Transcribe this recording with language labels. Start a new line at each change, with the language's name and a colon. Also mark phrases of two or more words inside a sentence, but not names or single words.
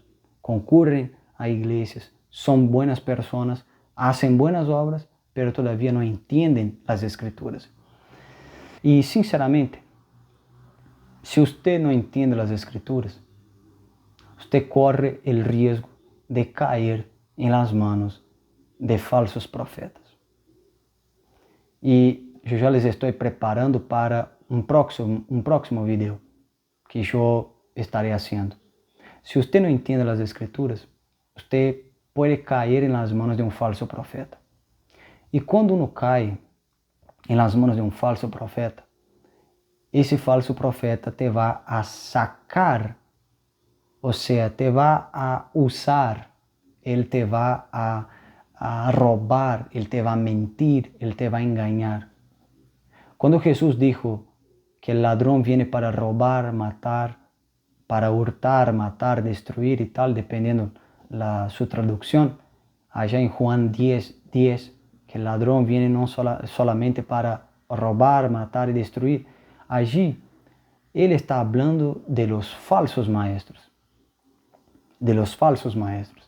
Spanish: Concurren a iglesias, son buenas personas, hacen buenas obras, pero todavía no entienden las Escrituras. Y sinceramente, si usted no entiende las Escrituras, usted corre el riesgo de caer en las manos de falsos profetas.
Portuguese: E eu já les estou preparando para um próximo vídeo que eu
Spanish: estaré haciendo.
Portuguese: Se você não entende as Escrituras, você pode cair nas mãos de um falso profeta. E quando uno cai nas mãos de um falso profeta, esse falso profeta te vai a sacar, ou seja, te vai a usar, ele te vai a roubar, ele te vai a mentir, ele te vai a engañar.
Spanish: Quando Jesus dijo que el ladrón viene para robar, matar, para hurtar, matar, destruir y tal, dependiendo su traducción, allá en Juan 10, que el ladrón viene no solamente para robar, matar y destruir, allí él está hablando de los falsos maestros, de los falsos maestros.